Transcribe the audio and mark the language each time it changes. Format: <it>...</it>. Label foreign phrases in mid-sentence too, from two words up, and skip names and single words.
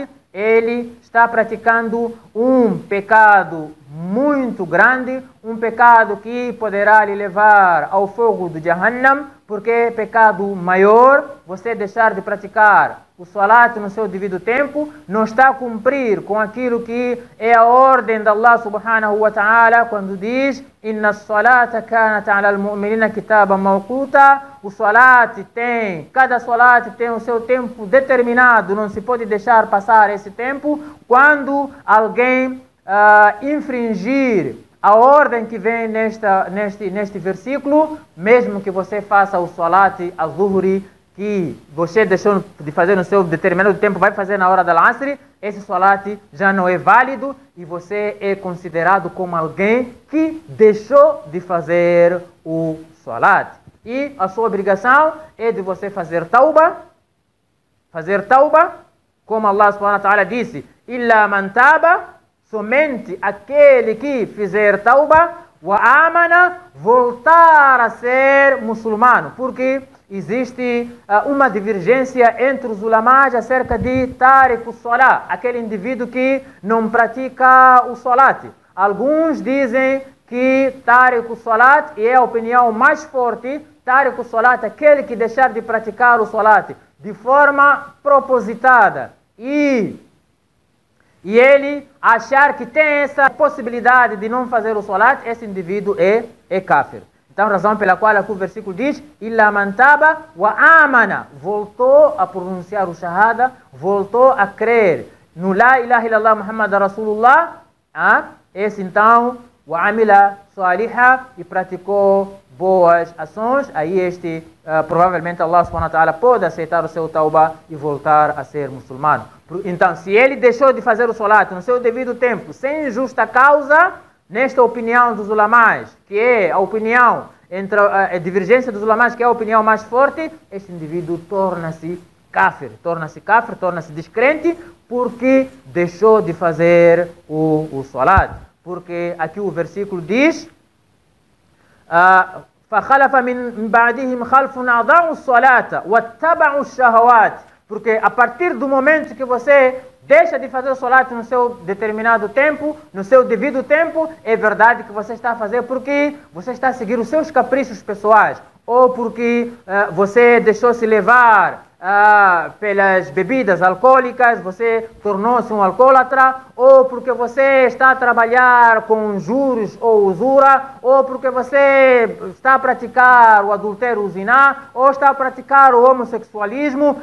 <pt>Ele está praticando um pecado muito grande, um pecado que poderá lhe levar ao fogo do Jahannam, porque é pecado maior você deixar de praticar o salat no seu devido tempo, não está a cumprir com aquilo que é a ordem de</pt> <ar>الله سبحانه وتعالى,</ar> <pt>quando diz:</pt> <ar>إن الصلاة كانت على المؤمنين كتابا موقوتا.</ar> <pt>O salat cada salat tem o seu tempo determinado, não se pode deixar passar esse tempo. Quando alguém infringir a ordem que vem neste versículo, mesmo que você faça o</pt> <ar>صلاة الظهر,</ar> <pt>que você deixou de fazer no seu determinado tempo, vai fazer na hora da Asr, esse salat já não é válido e você é considerado como alguém que deixou de fazer o salat. E a sua obrigação é de você fazer tauba, como</pt> <ar>الله سبحانه وتعالى</ar> <pt>disse:</pt> <ar>إلا من تاب,</ar> <pt>somente aquele que fizer tauba,</pt> <ar>وآمن,</ar> <pt>voltar a ser muçulmano, porque existe uma divergência entre os ulamás acerca de</pt> <ar>تارك الصلاة,</ar> <pt>aquele indivíduo que não pratica o salat. Alguns dizem que</pt> <ar>تارك الصلاة,</ar> <pt>e é a opinião mais forte,</pt> <ar>تارك الصلاة,</ar> <pt>aquele que deixar de praticar o salat de forma propositada e ele achar que tem essa possibilidade de não fazer o salat, esse indivíduo é kafir. Então, razão pela qual aqui o versículo diz:</pt> <ar>إلا من تاب وآمن,</ar> <pt>voltou a pronunciar o shahada, voltou a crer no</pt> <ar>لا إله إلا الله محمد رسول الله,</ar> <pt>esse então,</pt> <ar>وعمل صالحا,</ar> <pt>e praticou boas ações, aí provavelmente</pt> <ar>الله سبحانه وتعالى</ar> <pt>pode aceitar o seu tauba e voltar a ser muçulmano. Então, se ele deixou de fazer o salat no seu devido tempo, sem justa causa, nesta opinião dos ulamás, que é a opinião entre a divergência dos ulamás, que é a opinião mais forte, este indivíduo torna-se kafir, torna-se descrente, porque deixou de fazer o salat. Porque aqui o versículo diz:</pt> <ar>فَخَلَفَ مِنْ بَعْدِهِمْ خَلْفٌ أَضَاعُوا الصَّلَاةَ وَاتَّبَعُوا الشَّهَوَاتِ.</ar> <pt>Porque a partir do momento que você deixa de fazer o salat no seu determinado tempo, no seu devido tempo, é verdade que você está a fazer porque você está a seguir os seus caprichos pessoais, ou porque você deixou-se levar pelas bebidas alcoólicas, você tornou-se um alcoólatra, ou porque você está a trabalhar com juros ou usura, ou porque você está a praticar o adultério, o ziná, ou está a praticar o homossexualismo.</pt>